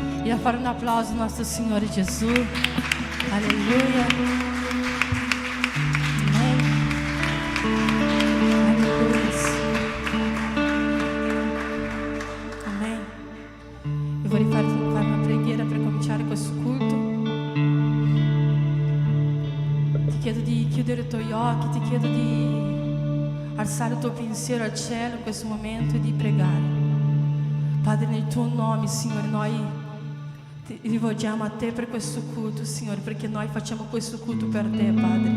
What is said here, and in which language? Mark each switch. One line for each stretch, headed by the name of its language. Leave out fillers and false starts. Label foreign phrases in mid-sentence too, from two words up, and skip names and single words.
Portuguese: Queria
Italian: fare un applauso
Portuguese: ao nosso Senhor Jesus. Aleluia. Amém. Aleluia. Amém.
Italian: Eu vorrei fare una preghiera per cominciare questo culto. Ti chiedo di chiudere i tuoi occhi, ti chiedo di alzare il tuo pensiero al cielo in questo momento e di pregare. Padre, nel tuo nome, Signore, noi ti rivolgiamo a te per questo culto, Signore, perché noi facciamo questo culto per te, Padre.